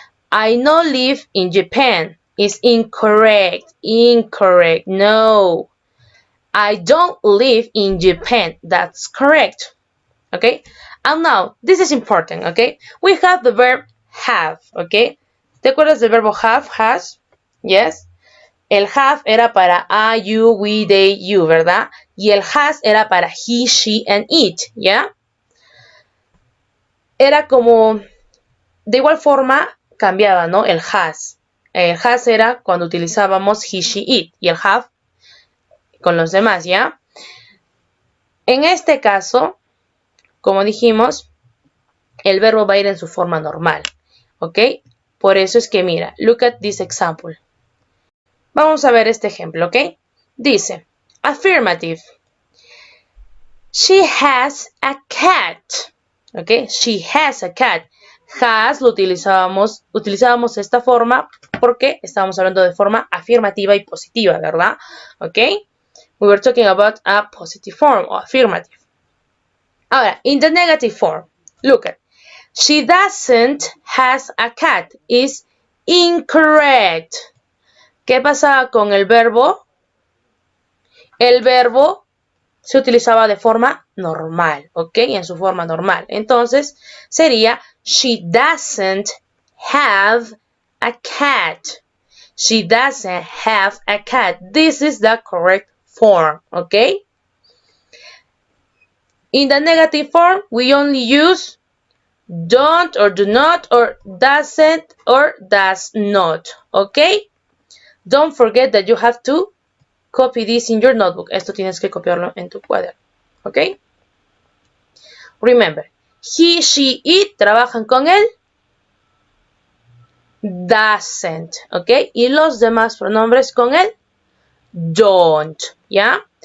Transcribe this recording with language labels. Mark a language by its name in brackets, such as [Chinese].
[English] I no live in Japan. Is incorrect. Incorrect. No. I don't live in Japan. That's correct. Okay? And now, this is important, okay? We have the verb have, okay? [Spanish] ¿Te acuerdas del verbo have, has? Yes. El have era para I, you, we, they, you, ¿verdad? Y el has era para he, she, and it, ¿ya? Era como, de igual forma, cambiaba, ¿no? El has. El has era cuando utilizábamos he, she, it. Y el have con los demás, ¿ya? En este caso, como dijimos, el verbo va a ir en su forma normal, ¿ok? Por eso es que mira, [English] look at this example. [Spanish] Vamos a ver este ejemplo, ¿ok? [English] Dice, affirmative. She has a cat. ¿Ok? She has a cat. [Spanish] Has lo utilizábamos esta forma porque estábamos hablando de forma afirmativa y positiva, ¿verdad? ¿Ok? [English] We were talking about a positive form or affirmative. Ahora, in the negative form, look at. She doesn't has a cat is incorrect. [Spanish] ¿Qué pasa con el verbo? El verbo se utilizaba de forma normal, ¿ok? En su forma normal. Entonces, sería [English] she doesn't have a cat. She doesn't have a cat. This is the correct form, ¿ok? In the negative form, we only use don't or do not or doesn't or does not, ¿ok? Don't forget that you have to copy this in your notebook. [Spanish] Esto tienes que copiarlo en tu cuaderno, ¿ok? Remember, he, she, it trabajan con el doesn't, ¿ok? Y los demás pronombres con el don't, ¿ya?